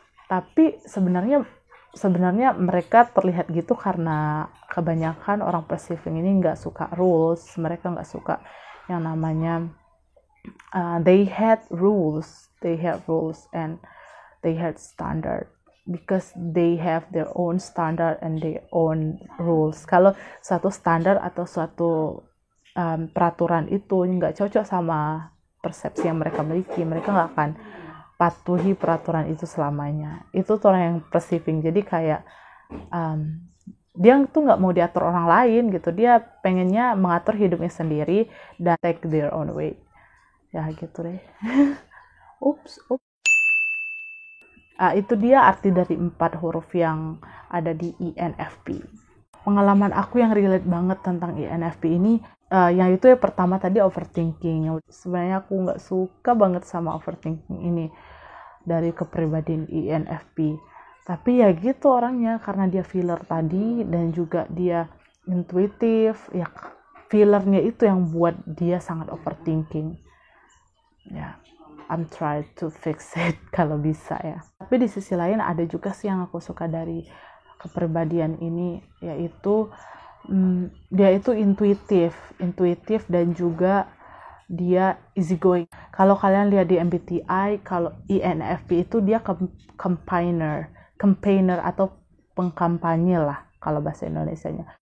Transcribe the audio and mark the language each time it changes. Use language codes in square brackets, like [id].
[id] Tapi sebenarnya mereka terlihat gitu karena kebanyakan orang perceiving ini nggak suka rules. Mereka nggak suka yang namanya [en] they had rules and they had standard. because they have their own standard and their own rules. [id] Kalau suatu standar atau suatu peraturan itu nggak cocok sama persepsi yang mereka miliki, mereka nggak akan patuhi peraturan itu selamanya. Itu tuh orang yang perceiving. Jadi kayak dia tuh nggak mau diatur orang lain gitu. Dia pengennya mengatur hidupnya sendiri dan [en] take their own way. [id] Ya gitu deh. Ups. Itu dia arti dari 4 huruf yang ada di INFP. Pengalaman aku yang relate banget tentang INFP ini, yang itu ya pertama tadi overthinking. Sebenarnya aku nggak suka banget sama overthinking ini dari kepribadian INFP. Tapi ya gitu orangnya, karena dia feeler tadi dan juga dia intuitif, ya feelernya itu yang buat dia sangat overthinking. Ya. [en] I'm trying to fix it [id] kalau bisa ya. Tapi di sisi lain ada juga sih yang aku suka dari kepribadian ini, yaitu dia itu intuitif dan juga dia easygoing. Kalau kalian lihat di MBTI, kalau INFP itu dia campaigner atau pengkampanye lah kalau bahasa Indonesianya.